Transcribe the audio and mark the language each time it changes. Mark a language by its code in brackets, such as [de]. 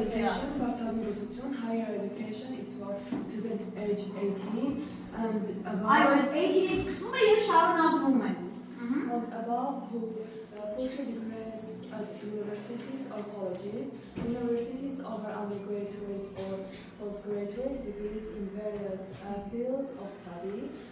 [en] education, [hy] բացահայտություն, [en] higher education is for students age 18 and [hy] Այո, [en] above, [hy] 18-ից սկսում է եւ շարունակվում է։ [en] and above who pursue degrees at universities or colleges. Universities offer undergraduate or postgraduate degrees in various fields of study.